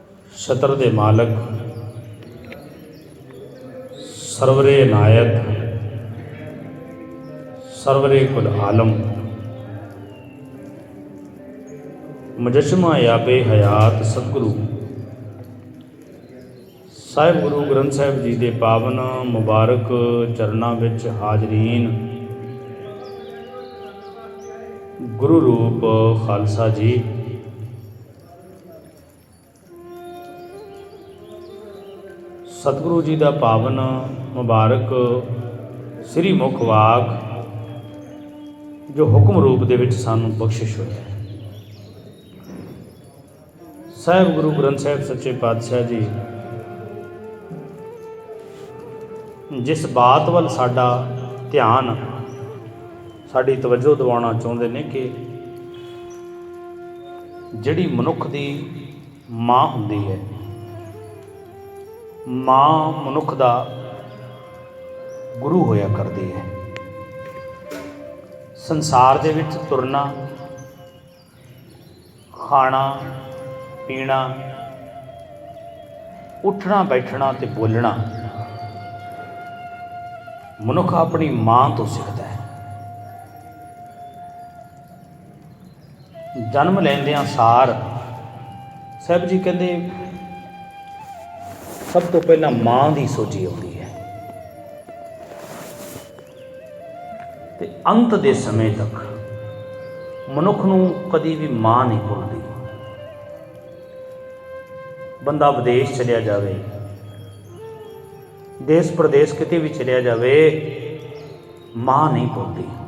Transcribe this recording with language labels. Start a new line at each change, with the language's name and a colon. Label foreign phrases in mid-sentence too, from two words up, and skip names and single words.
Punjabi: ਛੱਤਰ ਦੇ ਮਾਲਕ ਸਰਵਰੇ ਨਾਇਕ ਸਰਵਰੇ ਕੁੱਲ ਆਲਮ ਮੁਜੱਸਮਾ ਯਾਬੇ ਹਯਾਤ ਸਤਗੁਰੂ ਸਾਹਿਬ ਗੁਰੂ ਗ੍ਰੰਥ ਸਾਹਿਬ ਜੀ ਦੇ ਪਾਵਨ ਮੁਬਾਰਕ ਚਰਨਾਂ ਵਿੱਚ ਹਾਜ਼ਰੀਨ, ਗੁਰੂ ਰੂਪ ਖਾਲਸਾ ਜੀ, ਸਤਿਗੁਰੂ ਜੀ ਦਾ ਪਾਵਨ ਮੁਬਾਰਕ ਸ੍ਰੀ ਮੁਖ ਵਾਕ ਜੋ ਹੁਕਮ ਰੂਪ ਦੇ ਵਿੱਚ ਸਾਨੂੰ ਬਖਸ਼ਿਸ਼ ਹੋਇਆ ਹੈ। ਸਾਹਿਬ ਗੁਰੂ ਗ੍ਰੰਥ ਸਾਹਿਬ ਸੱਚੇ ਪਾਤਸ਼ਾਹ ਜੀ ਜਿਸ ਬਾਤ ਵਾਲ ਸਾਡਾ ਧਿਆਨ ਸਾਡੀ ਤਵੱਜੋ ਦਿਵਾਣਾ ਚਾਹੁੰਦੇ ਨੇ ਕਿ ਜਿਹੜੀ ਮਨੁਖ ਦੀ ਮਾਂ ਹੁੰਦੀ ਹੈ, ਮਾਂ ਮਨੁਖ ਦਾ ਗੁਰੂ ਹੋਇਆ ਕਰਦੀ ਹੈ। ਸੰਸਾਰ ਦੇ ਵਿਚ ਤੁਰਨਾ, ਖਾਣਾ ਪੀਣਾ, ਉਠਣਾ ਬੈਠਣਾ ਤੇ ਬੋਲਣਾ ਮਨੁਖ ਅਪਨੀ ਮਾਂ ਤੋ ਸੀਖਤਾ ਹੈ। ਜਨਮ ਲੈਂਦਿਆਂ ਸਾਰ ਸਾਹਬ ਜੀ ਕਹਤੇ ਸਬ ਤੋ ਪਹਲਾ ਮਾਂ ਕੀ ਸੋਚੀ ਆਤੀ ਹੈ ਤੇ ਅੰਤ ਦੇ ਸਮਯ ਤਕ ਮਨੁਖ ਨੂੰ ਕਦੀ ਭੀ ਮਾਂ ਨਹੀਂ ਭੁਲਦੀ। ਬੰਦਾ ਵਿਦੇਸ਼ ਚਲਿਆ ਜਾਵੇ, ਦੇਸ਼ ਪ੍ਰਦੇਸ਼ ਕਿਤੇ ਭੀ ਚਲਿਆ ਜਾਵੇ, ਮਾਂ ਨਹੀਂ ਭੁਲਦੀ।